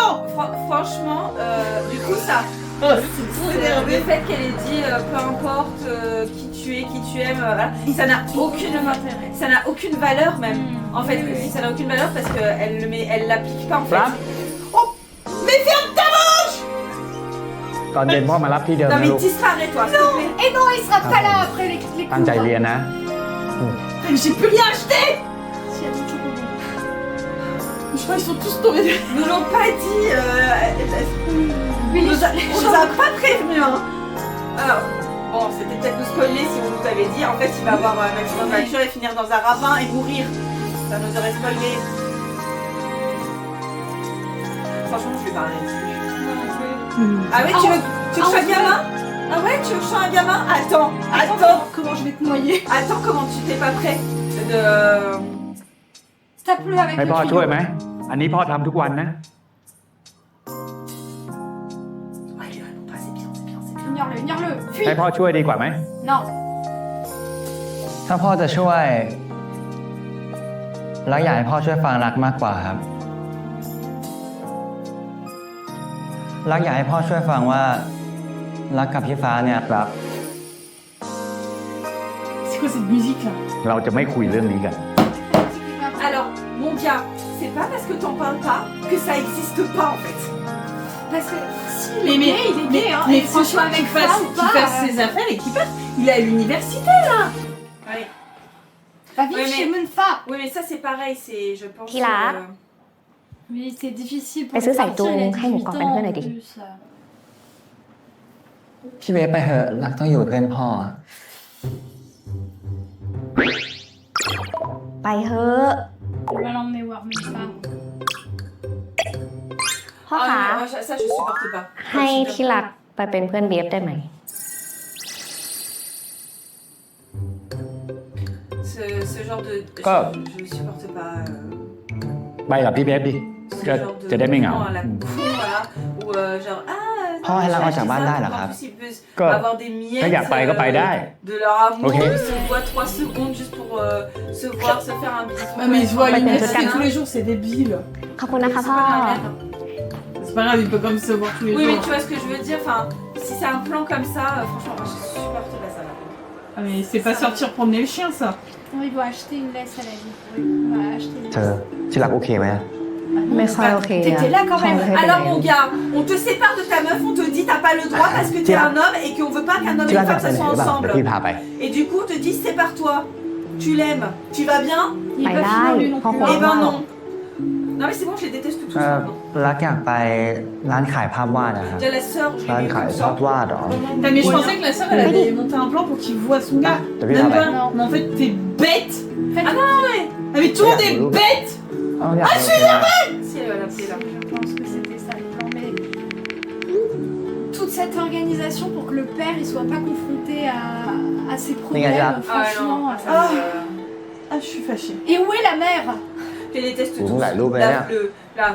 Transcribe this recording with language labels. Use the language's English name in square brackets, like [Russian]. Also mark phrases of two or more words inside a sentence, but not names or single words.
[French] Franchement, du coup, ça. Le fait qu'elle ait dit peu importe qui tu es, qui tu aimes, voilà, ça n'a aucune valeur même. En fait, ça n'a aucune valeur parce qu'elle l'applique pas en fait. Flamme. Mais ferme ta bouche. [Thai] ตอนเย็นพ่อมารับที่เดิม [French] Non [Thai] นะ [French] mais [Thai] ลูก [French] disparais-toi, s'il te plaît. Et non, il sera pas là après les [Thai] ตั้งใจ [French] cours. [Thai] เรียนนะ [French] J'ai plus rien acheté. S'il y a du chocobon. Je Franchement, ils sont tous tombés. Ils nous l'ont pas dit. Oui, On nous a pas prévenu. Hein. Alors, bon, c'était peut-être nous spoiler si on nous avait dit. En fait, il va avoir un accident de voiture et finir dans un ravin et mourir. Ça nous aurait spoilé. Franchement, je vais parler dessus. Ah oui, tu veux que je sois gamin? Ah ouais, tu veux que je sois un gamin? Attends. Comment je vais te noyer? Attends, comment tu t'es pas prêt de... Ça pleut avec [Thai] ให้ [French] le [Thai] พ่อ [French] tuyau. [Thai] ช่วยไหม อันนี้พ่อทำทุกวันนะ [French] Ouais, non, pas, c'est bien, c'est bien, c'est bien. Ignore-le, fuis. [Thai] ให้พ่อช่วยดีกว่าไหม [French] Non. [Thai] ถ้าพ่อจะช่วยรักอยากให้พ่อช่วยฟังรักมากกว่าครับรักอยากให้พ่อช่วยฟังว่ารักกับพี่ฟ้าเนี่ยรัก [French] C'est quoi cette musique là? [Thai] เราจะไม่คุยเรื่องนี้กัน [French] Alors, mon gars, c'est pas parce que t'en parles pas que ça existe pas en fait. Parce que si Mais, il est gay, hein. mais Et que ce franchement, soit avec qu'il fasse, ça ou qu'il pas, fasse ses affaires et qu'il parte. Il est à l'université là. Ouais. Va vivre Ouais, mais- chez Munfa. Oui, mais ça c'est pareil, c'est, je pense. Qui l'a Oui, c'est difficile pour Mais c'est lui ça, partir, il a donc, 18 [Thai] ให้หมูกรอบเป็น [French] ans [Thai] เพื่อนหน่ [French] en [Thai] อยดิ [French] plus. [Thai] พี่เบสไปเถอะรักต้องอยู่เพื่อนพ่อ ไปเถอะ [French] On va l'emmener voir Munfa. [Thai] พ่อ [French] Ah, [Thai] คะ [French] non, moi, ça je supporte pas. [Thai] ให้ที่รักไปเป็นเพื่อนเบฟได้ไหม [French] Ce genre de. Quoi Je supporte pas. [Thai] ไปกับพี่เบฟดิ [French] Ce [Thai] ก็ [French] genre [Thai] จะได้ไม่เหงา [French] à la con, voilà. Ou genre, Oh, elle a rejoint Banda, là, En rap. plus, ils peuvent Quoi avoir des miettes. [Thai] ถ้าอยากไปก็ไปได้ [French] De leur amour, Ok. ils se voient 3 secondes juste pour se voir, se faire un bisou. Ah, mais ils se voient à Ouais, l'université mais- tous les jours, c'est débile. [Thai] ขอบคุณนะคะพ่อ [French] C'est pas grave, il peut comme se voir tous les Oui, mais jours. tu vois ce que je veux dire, enfin, si c'est un plan comme ça, franchement, moi je supporte pas ça. Là. Ah, mais c'est pas sortir promener le chien ça. Non, il va acheter une laisse à la vie. Oui, on va acheter une [Thai] เธอ [French] laisse. [Thai] ที่รักโอเคไหม ไม่ค่อยโอเคอะ [French] T'étais là quand [Thai] พ่อ [French] même. [Thai] ไม่ให้ไปไหน [French] Alors mon gars, on te sépare de ta meuf, on te dit t'as pas le droit parce que t'es Tiens. un homme et qu'on veut pas qu'un homme et [Thai] ที่รั [French] une [Thai] กอยาก [French] femme [Thai] ไป [French] ça [Thai] ไหน [French] soit [Thai] หรือเปล่า [French] ensemble. [Thai] เดี๋ยวพี่พาไป [French] Et du coup, on te dit sépare-toi. Tu l'aimes. Tu vas bien? Il est Bah pas là, fini, lui non il plus. prend Eh ben Wow. non. Non mais c'est bon, je les déteste tous เอ่อ maintenant. [Thai] รักอยากไปร้านขายภาพวาดนะครับ [French] Déjà la sœur, je [Thai] ร้าน [French] l'ai [Thai] ขาย [French] vu [Thai] ภาพ [French] comme ça. [Thai] วาดเหรอ [French] Putain, mais je pensais que la sœur elle avait monté un plan pour qu'il voit son gars. Ah, t'as vu Même là-bas pas. Non. Mais en fait, t'es bête. Ah non, ouais. Ah, mais tout le monde est Regarde, bête. [Thai] เอาอยากไปโอเคไหม [French] Si elle va l'appeler là. Je pense que c'était ça le plan, mais toute cette organisation pour que le père il soit pas confronté à ses problèmes, Regarde. Ah franchement. non, ça Ah. me- Ah, je suis fâchée. Et où est la mère? Je les déteste Ouh, tous. la loupe, La- elle.